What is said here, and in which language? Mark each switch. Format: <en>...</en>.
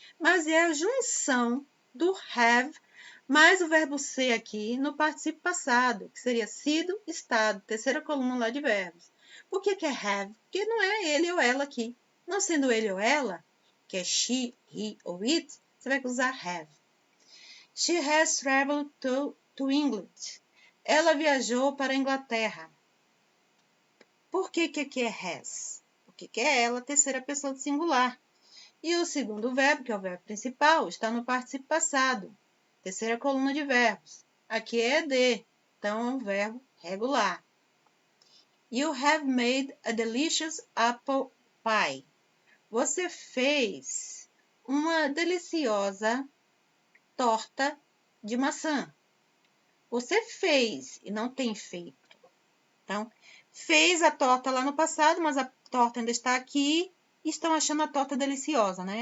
<pt>Mas é a junção do have mais o verbo ser aqui no particípio passado, que seria sido, estado, terceira coluna lá de verbos. Por que é have? Porque não é ele ou ela aqui. Não sendo ele ou ela, que é she, he ou it, você vai usar have.</pt> <en>She has traveled to England.</en> <pt>Ela viajou para a Inglaterra. Por que aqui é has? Porque é ela, terceira pessoa do singular. E o segundo verbo, que é o verbo principal, está no particípio passado. Terceira coluna de verbos. Aqui é de, então é um verbo regular.</pt> <en>You have made a delicious apple pie.</en> <pt>Você fez uma deliciosa torta de maçã. Você fez e não tem feito. Então, fez a torta lá no passado, mas a torta ainda está aqui e estão achando a torta deliciosa, né?</pt>